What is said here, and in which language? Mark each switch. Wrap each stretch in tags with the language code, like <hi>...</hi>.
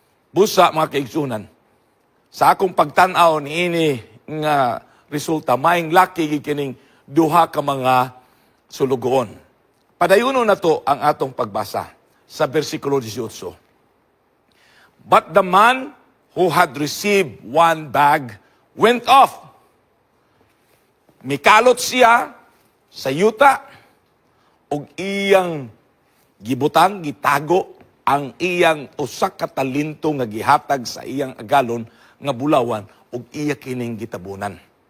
<ceb>Busa mga kaigsunan, sa akong pagtanaw niini nga resulta. Maing laki gikining duha ka mga sulugoon. Padayuno na to ang atong pagbasa sa versikulo 18.</ceb> <en>But the man who had received one bag went off.</en> <ceb>Mikalot siya sa yuta ug iyang gibutang, gitago ang iyang usa ka talento nga gihatag sa iyang agalon nga bulawan ug iya kining gitabunan.</ceb>